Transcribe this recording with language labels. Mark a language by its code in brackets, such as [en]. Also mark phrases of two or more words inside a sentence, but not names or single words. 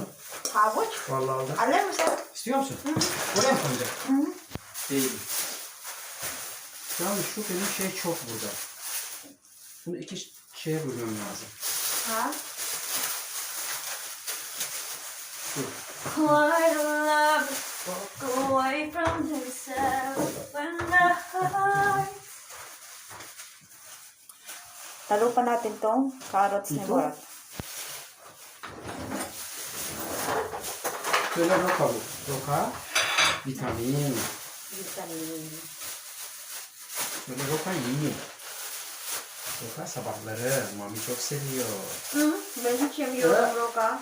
[tr] Havuç? Vallahi aldım. Alır mısın? İstiyor musun? Oraya mı koyacak? Hı hı. Değil. Yalnız şu benim şey çok burada. Bunu iki şeye bölmem lazım. Ha? Dur. [en] Why do love walk away from himself when the heart... [tl] Talo pa natin tong carrots ni Ito? [tr] Murat. Şöyle roka bu. Roka. Vitamin. Vitamin. Böyle roka yiyin. Roka sabahları. Mami çok seviyor. Hı, ben hiç yemiyorum roka.